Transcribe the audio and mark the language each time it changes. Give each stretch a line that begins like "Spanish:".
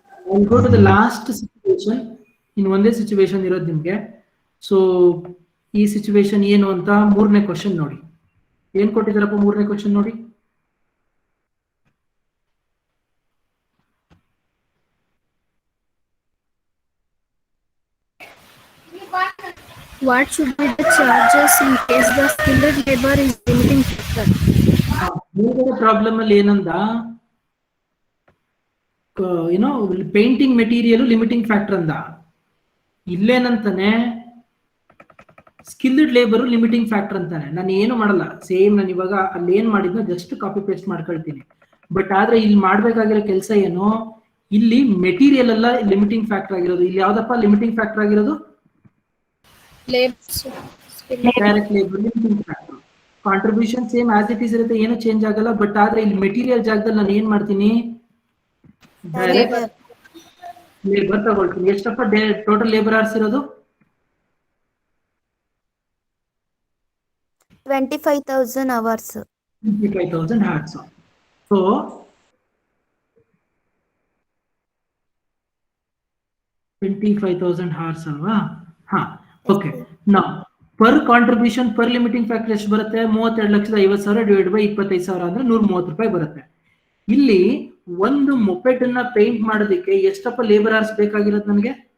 English: I'll go to the last situation.
Kannada: ಇನ್ ಒಂದೇ situation ಇರೋದು ನಿಮ್ಗೆ. ಸೊ ಈ ಸಿಚುವೇಶನ್ ಏನು ಅಂತ ಮೂರನೇ ಕ್ವಶನ್ ನೋಡಿ. ಏನ್ ಕೊಟ್ಟಿದ್ದಾರಪ್ಪ ಮೂರನೇ ಕ್ವಶನ್ ನೋಡಿ.
English: What should be the charges in case the skilled labor is limiting factor?
Kannada: Problem ಅಲ್ಲಿ ಏನಂದ, ಏನೋ ಪೇಂಟಿಂಗ್ ಮೆಟೀರಿಯಲ್ ಲಿಮಿಟಿಂಗ್ ಫ್ಯಾಕ್ಟರ್ ಅಂದ. ಇಲ್ಲೇನಂತಾನೆ ಸ್ಕಿಲ್ಡ್ ಲೇಬರ್ ಲಿಮಿಟಿಂಗ್ ಫ್ಯಾಕ್ಟರ್ ಅಂತಾನೆ. ನಾನು ಏನು ಮಾಡಲ್ಲ, ಸೇಮ್ ನಾನು ಇವಾಗ ಅಲ್ಲಿ ಏನ್ ಮಾಡಿದ್ನೋ ಜಸ್ಟ್ ಕಾಪಿ ಪೇಸ್ಟ್ ಮಾಡ್ಕೊಳ್ತೀನಿ. ಬಟ್ ಆದ್ರೆ ಇಲ್ಲಿ ಮಾಡ್ಬೇಕಾಗಿರೋ ಕೆಲಸ ಏನು, ಇಲ್ಲಿ ಮೆಟೀರಿಯಲ್ ಅಲ್ಲ ಲಿಮಿಟಿಂಗ್ ಫ್ಯಾಕ್ಟರ್ ಆಗಿರೋದು. ಇಲ್ಲಿ ಯಾವ್ದಪ್ಪ ಲಿಮಿಟಿಂಗ್ ಫ್ಯಾಕ್ಟರ್ ಆಗಿರೋದು? Direct labour limiting factor. Contribution same as it is ಇರುತ್ತೆ, ಏನು ಚೇಂಜ್ ಆಗಲ್ಲ. ಬಟ್ ಆದ್ರೆ ಇಲ್ಲಿ ಮೆಟೀರಿಯಲ್ ಜಾಗದಲ್ಲಿ ನಾನು ಏನ್ ಮಾಡ್ತೀನಿ, ಡೈರೆಕ್ಟ್ ಲೇಬರ್ ತಗೊಳ್ತೀನಿ. ಎಷ್ಟಪ್ಪ ಟೋಟಲ್ ಲೇಬರ್ ಅವರ್ಸ್ ಇರೋದು?
English: 25,000 hours. 25,000 hours. So 25,000 hours
Kannada: ಅಲ್ವಾ? ಹಾ, ಓಕೆ. ನಾವು per contribution per limiting factor ಎಷ್ಟು ಬರುತ್ತೆ? 32,50,000 ಡಿವೈಡ್ ಬೈ 25,000 ಅಂದ್ರೆ 130 ರೂಪಾಯಿ ಬರುತ್ತೆ. ಇಲ್ಲಿ ಒಂದು ಮೊಪೆಡ್ ಅನ್ನ ಪೇಂಟ್ ಮಾಡೋದಕ್ಕೆ ಎಷ್ಟಪ್ಪ ಲೇಬರ್ ಅವರ್ಸ್ ಬೇಕಾಗಿರೋದು ನನಗೆ?